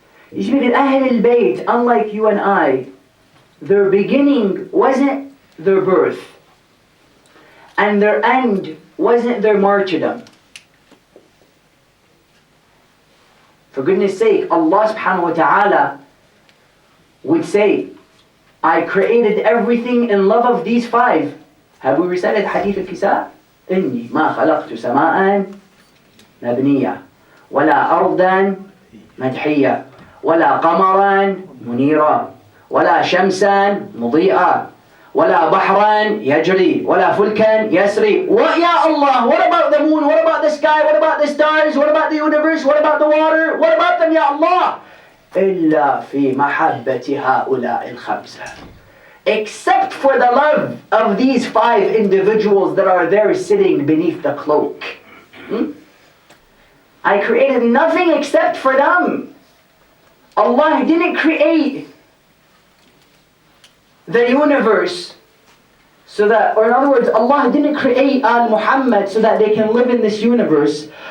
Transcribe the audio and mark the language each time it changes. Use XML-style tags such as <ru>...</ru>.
<en>You see, with Ahl al-Bayt, unlike you and I, their beginning wasn't their birth, and their end wasn't their martyrdom. For goodness sake, Allah subhanahu wa ta'ala would say, I created everything in love of these 5. Have we recited Hadith al-Kisa?</en> <ar>إني ما خلقت سماء مبنية ولا أرضا مدحية ولا قمرا منيرا ولا شمسا مضيئا ولا بحرا يجري ولا فلكا يسري.</ar> <en>What, Ya Allah? What about the moon? What about the sky? What about the stars? What about the universe? What about the water? What about them, Ya Allah?</en> <ar>إلا في محبة هؤلاء الخمسة.</ar> <en>Except for the love of these 5 individuals that are there sitting beneath the cloak. I created nothing except for them. Allah didn't create the universe so that, or in other words, Allah didn't create Muhammad so that they can live in this universe.</en>